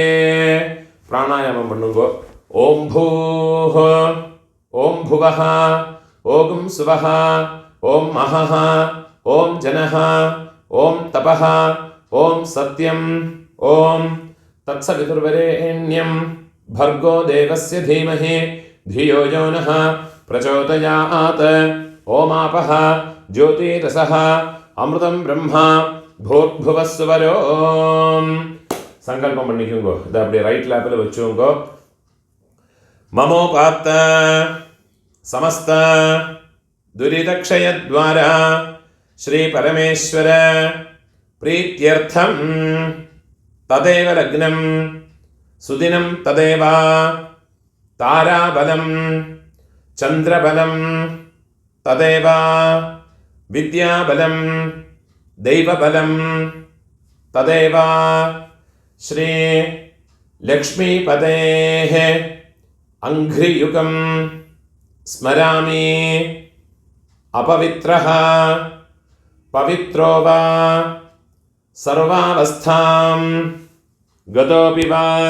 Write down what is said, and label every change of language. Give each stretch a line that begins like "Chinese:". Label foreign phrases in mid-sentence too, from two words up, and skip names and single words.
Tamil: பிராணாயாமம் பண்ணுங்கோ.
Sanskrit: ॐ भूः ॐ भुवः ॐ स्वः ॐ महः ॐ जनः ॐ तपः ॐ सत्यम् ॐ तत्सवितुर्वरेण्यं भर्गो देवस्य धीमहि धियो यो नः प्रचोदयात्. ओमापः ज्योतीरसः अमृतम् ब्रह्म भूर्भुवस्वरो.
Tamil: சங்கல்பம் பண்ணிக்கோங்க. இதை அப்படியே ரைட் லேப்பில் வச்சுக்கோங்க.
Sanskrit: ममोपात्त समस्त दुरितक्षयद्वारा श्री परमेश्वर प्रीत्यर्थम् तदेव लग्नम् सुदिनम् तदेव ताराबलम् चन्द्रबलम् तदेव विद्याबलम् दैवबलं तदेव श्री लक्ष्मीपतेः अंघ्रियुगं स्मरामि. अपवित्रः पवित्रो वा सर्वावस्थां गतोऽपि वा